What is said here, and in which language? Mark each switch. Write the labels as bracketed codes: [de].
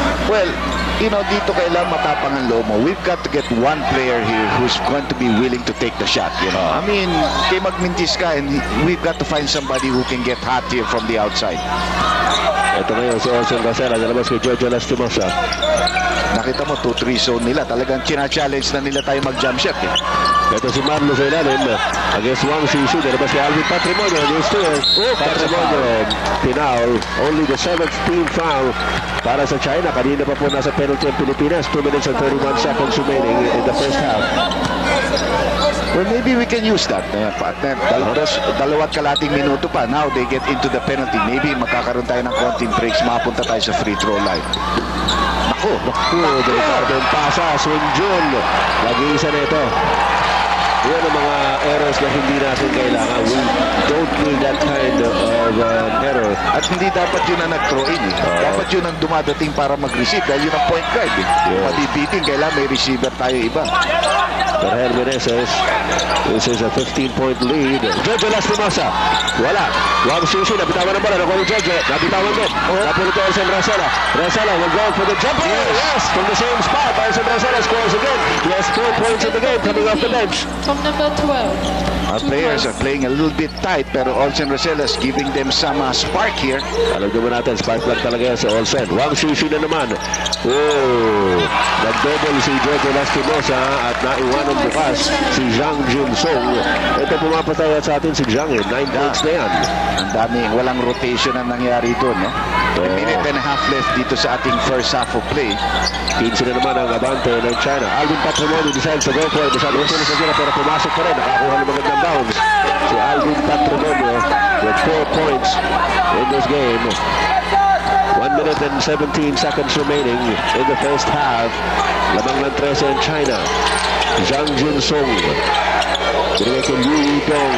[tl] Well, dito kailangan matapang ang loob mo. [en] We've got to get one player here who's going to be willing to take the shot, I mean, [tl] kay magmintis ka, [en] and we've got to find somebody who can get hot here from the outside. [tl] Ito ngayon si Olsen Rosella, nalabas kay Jojo Lastimosa. Nakita mo, 2-3 zone nila. Talagang china-challenge na nila tayo mag-jump shot. Ito si Marlo sa ilalim. Against Wang Shishu, nalabas kay Alvin Patrimonio. [en] Against Patrimonio, Pinal. Only the 7th team foul [tl] para sa China. Kanina pa po nasa penalty ang Pilipinas. [en] 2 minutes and 31 seconds remaining in the first half. Well, maybe we can use that, partner. [tl] Dalawat kalating minuto pa. [en] Now they get into the penalty. [tl] Maybe magkakaroon tayo ng konting breaks. Mapunta tayo sa free throw line. Naku, Delikado yung pasa. Sun Jun. Nag-iisa na ito. Yan ang mga errors na hindi natin kailangan. [en] We don't need that kind of error. [tl] At hindi dapat yun ang nag-throw in. Dapat yun ang dumadating para mag-receive. Dahil yun ang point guard. Madibiting, kailangan may receiver tayo iba. Berhel Meneses. [en] This is a 15-point lead. [tl] Jojo Lastimosa. Wala. Wang Shishu. Nabitawan ng bola. Nakuha ni Jojo. Nabitawan din. Napulit ko Olsen Rosella. [en] Rosella will go for the jumper. Yes. From the same spot. Olsen Rosella scores again. He has 4 points in the game coming off the bench. From number 12. Our players are playing a little bit tight, pero Olsen Rosella is giving them some spark here. [tl] Alam naman natin, spark plug talaga yan si Olsen. Wang Shishu na naman. Oh, nag-double si Jojo Lastimosa at naiwanan bukas si Zhang Junsong. Ito pumapatay sa atin si Zhang. 9 points na yan. Ang dami, walang rotation ang nangyari doon. [en] A minute and a half left [tl] dito sa ating [en] first half of play. [tl] 15 na naman ang abante ng China. Alvin Patrimonio [en] decides to go for it. [tl] Masyado sa sila pero pumasok pa rin. Nakakuha ng magandang bounce. [en] Si Alvin Patrimonio with 4 points in this game. 1 minute and 17 seconds remaining in the first half. [tl] Lamang ng 13 ang China. Zhang Junsong. Binigay kay Liu Yudong.